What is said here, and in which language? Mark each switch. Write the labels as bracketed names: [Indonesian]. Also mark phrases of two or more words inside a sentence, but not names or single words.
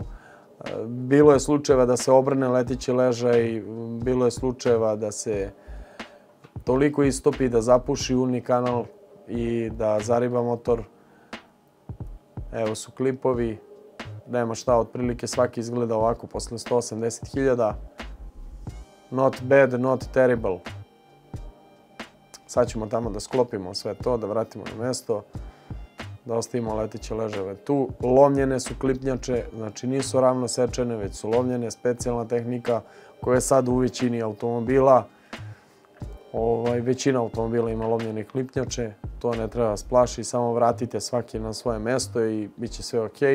[Serbian] Bilo je slučajeva da se obrne letići ležaj, bilo je slučajeva da se toliko istopi da zapuši uljni kanal i da zariba motor. Evo su klipovi, nema šta, otprilike svaki izgleda ovako posle 180.000. [English] Not bad, not terrible. [Serbian] Sad ćemo tamo da sklopimo sve to, da vratimo na mesto, da ostavimo leteće ležajeve tu. Lomljene su klipnjače, znači nisu ravno sečene, već su lomljene, specijalna tehnika koja je sad u većini automobila. Većina automobila ima lomljene klipnjače, to ne treba vas plaši, samo vratite svaki na svoje mesto i bit će sve ok.